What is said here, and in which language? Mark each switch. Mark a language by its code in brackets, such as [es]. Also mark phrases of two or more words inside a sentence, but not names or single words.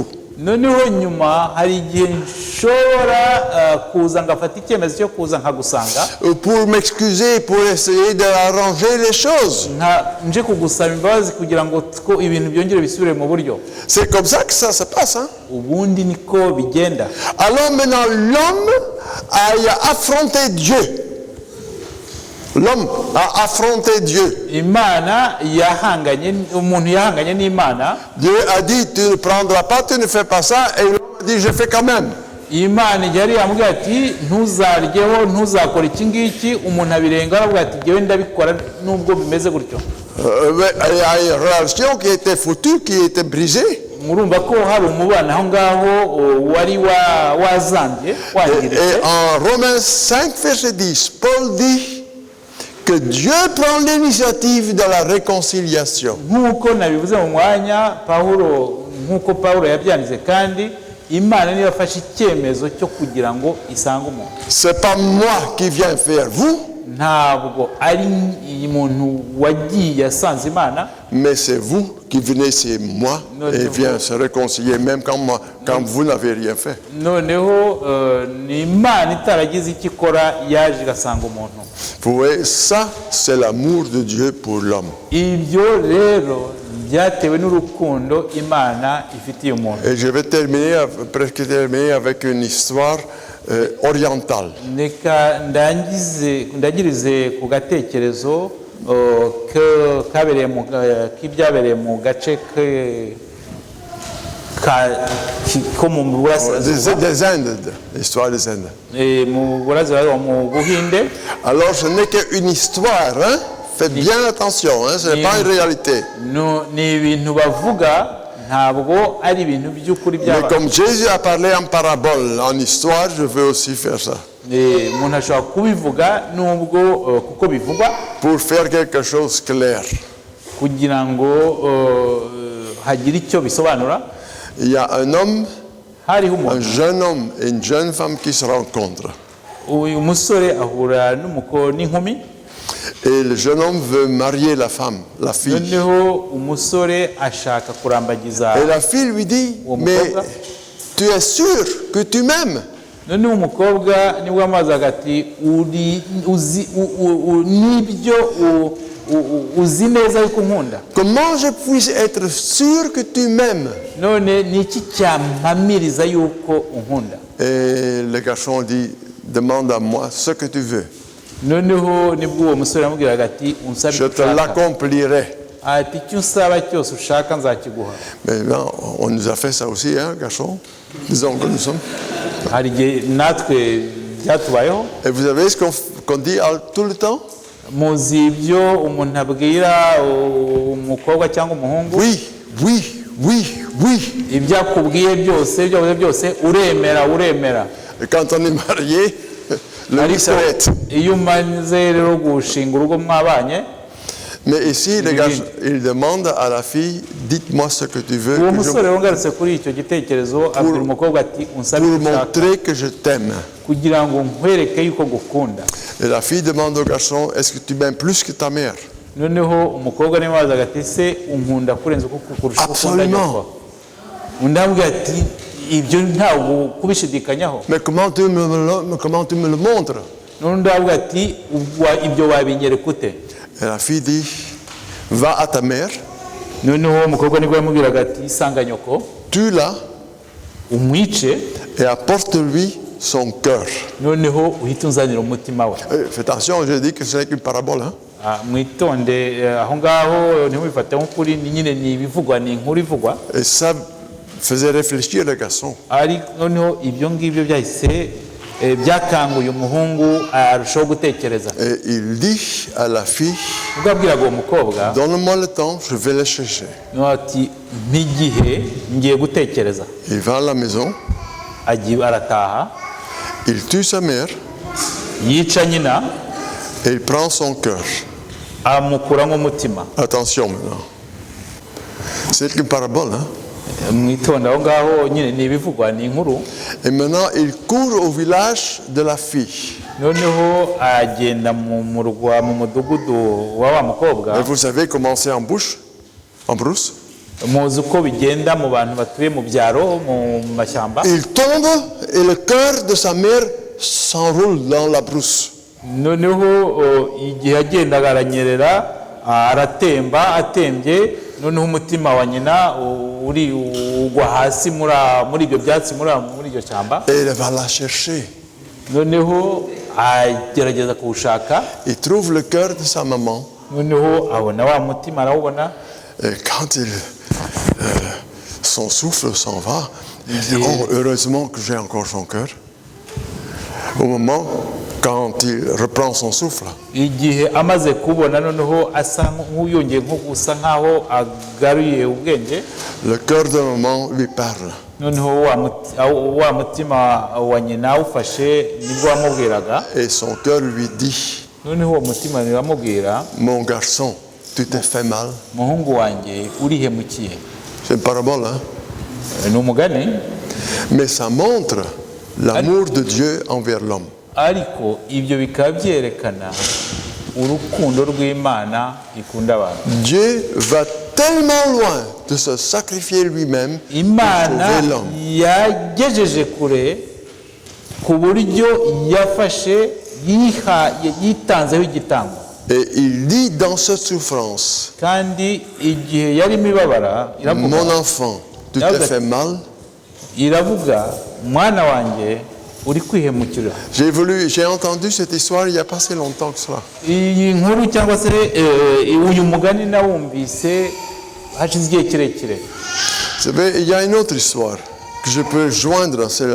[rw] Noneho nyuma hari igihe nshobora kuza ngafata icyemezo cyo kuza nkagusanga, [fr] Pour m'excuser, pour essayer d'arranger les choses. [rw] nje kugusaba imbabazi kugira ngo ibintu byongere bisubire mu buryo. [fr] C'est comme ça que ça se passe. Hein? [rw] Ubundi niko bigenda. [fr] Alors maintenant, l'homme a affronté Dieu. L'homme a affronté Dieu. [rw] Imana yahanganye, umuntu yahanganye n'Imana. [fr] Dieu a dit, tu ne prendras pas, tu ne fais pas ça. Et l'homme a dit, je fais quand même. [rw] Imana yari yamubwiye ati ntuzaryeho ntuzakora iki ngiki, umuntu abirenga aravuga ati jyewe ndabikora nubwo bimeze gutyo. [fr] Il y a une relation qui était foutue, qui était brisée. [rw] Murumva ko hari umubano aho ngaho wari wazambye wangiritse. [fr] Et en Romains 5, verset 10, Paul dit que Dieu prend l'initiative de la réconciliation. [rw] Nk'uko nabivuze mu mwanya, nk'uko Pawulo yabyanditse, kandi Imana niyo yafashe icyemezo cyo kugira ngo isange umuntu. [fr] C'est pas moi qui viens faire vous, [rw] Ntabwo ari umuntu wagiye asanze Imana, [fr] mais c'est vous qui venez chez moi et vient se réconcilier même quand vous n'avez rien fait. [rw] noneho ni Imana itaragize icyo ikora yaje igasanga umuntu. [fr] Vous voyez, ça c'est l'amour de Dieu pour l'homme. [rw] Ibyo rero byatewe n'urukundo Imana ifitiye umuntu. [fr] Et je vais presque terminer avec une histoire orientale. [rw] Reka ndangirize ku gatekerezo k'ibyabereye mu gace ko mu burasirazuba, [fr] Des Indes, l'histoire des Indes. [rw] mu burasirazuba mu Buhinde. [fr] Alors ce n'est qu'une histoire, hein? Faites bien attention, hein? Ce n'est pas une réalité. [rw] Ni ibintu bavuga, ntabwo ari ibintu by'ukuri [fr] Mais [rw] by'abantu. [fr] comme Jésus a parlé en parabole, en histoire, je veux aussi faire ça. [rw] Umuntu ashobora kubivuga nubwo kuko bivugwa, [fr] Pour faire quelque chose de clair. [rw] kugira ngo hagire icyo bisobanura. [fr] Il y a un homme, [rw] Hariho [fr] un [rw] umuntu, [fr] jeune homme et une jeune femme qui se rencontrent. [rw] uyu musore ahura n'inkumi, [fr] Et le jeune homme veut marier la femme, la fille. [rw] noneho umusore ashaka kurambagiza [fr] Et la fille lui dit, mais tu es sûr que tu m'aimes? [rw] noneho umukobwa nibwo amazaga ati nibyo uzi neza yuko unkunda. [fr] Comment je puis être sûr que tu m'aimes? [rw] None ni iki cyampamiriza yuko unkunda? [fr] Et le garçon dit, demande à moi ce que tu veux. [rw] Noneho nibwo uwo musore yamubwiraga ati unsabe [fr] Je [rw] icyo [fr] te [rw] ushaka. [fr] l'accomplirai. [rw] Ati icyo usaba cyose ushaka nzakiguha. [fr] Mais non, on nous a fait ça aussi, hein, garçon? Disons que nous sommes. [rw] Hari igihe natwe byatubayeho. [fr] Et vous savez ce qu'on dit tout le temps? [rw] Muzi ibyo umuntu abwira umukobwa cyangwa umuhungu? [fr] Oui, oui, oui, oui. [rw] Ibyo akubwiye byose, ibyo avuze byose uremera. [fr] Et quand on est marié, le oui [rw] Ariko [fr] s'arrête. [rw] iyo umaze rero gushinga urugo mwabanye, [fr] Mais ici, le garçon, il demande à la fille, dites-moi ce que tu veux [rw] uwo [fr] que je- [rw] musore wongarutse kuri icyo gitekerezo abwira umukobwa ati unsabe [fr] pour [rw] icyo ushaka [fr] montrer que je t'aime. [rw] kugira ngo nkwereke yuko ngukunda. [fr] Et la fille demande au garçon, est-ce que tu m'aimes plus que ta mère? [rw] Noneho umukobwa niwe wazaga ati se unkunda kurenza uko kurusha uko ukunda [fr] Absolument. [rw] nyoko. undi abwira ati ibyo ntabwo kubishidikanyaho. [fr] Mais comment tu me le montres? [rw] n'undi abwira ati ibyo wabinyereka ute? [fr] Et la fille dit, va à ta mère, [rw] noneho umukobwa nibwo yamubwiraga ati isanga nyoko [fr] tue-la [rw] umwice [fr] et apporte-lui son cœur. [rw] noneho uhite unzanira umutima we. [fr] Fais attention, je dis que ce n'est qu'une parabole. Hein? [rw] Mwitonde aho ngaho ntimubifate nk'ukuri ni nyine ni ibivugwa ni inkuru ivugwa. [fr] Et ça faisait réfléchir le garçon. [rw] Ari noneho ibyo ngibyo byahise byakanguye umuhungu arushaho gutekereza. [fr] Et il dit à la fille, [rw] ubwo abwiraga uwo mukobwa [fr] donne-moi le temps, je vais le chercher. [rw] niwe ati nk'igihe ngiye gutekereza. [fr] Il va à la maison, [rw] arataha [fr] il tue sa mère [rw] yica nyina [fr] et il prend son cœur. [rw] amukuramo umutima. [fr] Attention maintenant. C'est une parabole. Hein? [rw] mwitonde aho ngaho nyine ni ibivugwa ni inkuru. [fr] Et maintenant, il court au village de la fille. [rw] noneho agenda mu murwa mu mudugudu wa mukobwa. [fr] Et vous savez comment c'est en brousse? [rw] muzi uko bigenda mu bantu batuye mu byaro mu mashyamba. [fr] Il tombe et le cœur de sa mère s'enroule dans la brousse. [rw] noneho igihe yagendaga aranyerera aratemba atembye noneho umutima wa nyina ugwa hasi muri ibyo byatsi muri iryo shyamba. [fr] Et il va la chercher. [rw] noneho agerageza kuwushaka. [fr] Il trouve le cœur de sa maman. [rw] noneho abona wa mutima arawubona. [fr] Et quand son souffle s'en va, il dit, oh, heureusement que j'ai encore son cœur. Au moment quand il reprend son souffle, [rw] igihe amaze kubona noneho asa nk'uyongeye nko gusa nk'aho agaruye ubwenge. [fr] le cœur de maman lui parle. [rw] noneho wa mutima wa nyina awufashe nibwo wamubwiraga. [fr] Et son cœur lui dit, [rw] noneho uwo mutima niwamubwira [fr] mon garçon, tu t'es fait mal. [rw] muhungu wanjye urihemukiye. [fr] C'est une parabole, hein? [rw] ni umugani. [fr] Mais ça montre l'amour de Dieu envers l'homme. [rw] ariko ibyo bikaba byerekana urukundo rw'Imana ikunda abantu. [fr] Dieu va tellement loin de se sacrifier lui-même pour [rw] Imana [fr] sauver l'homme. [rw] yagejeje kure ku buryo yafashe yitanzeho igitambo. [fr] Et il dit dans cette souffrance, [rw] kandi igihe yarimo ibabara [fr] mon enfant, tu t'es fait mal. [rw] iravuga mwana wanjye uri kwihemukira. [fr] J'ai entendu cette histoire il n'y a pas si longtemps que cela. [rw] iyi nkuru cyangwa se uyu mugani nawumvise hashize igihe kirekire. [fr] Vous savez, il y a une autre histoire que je peux joindre à celle-là.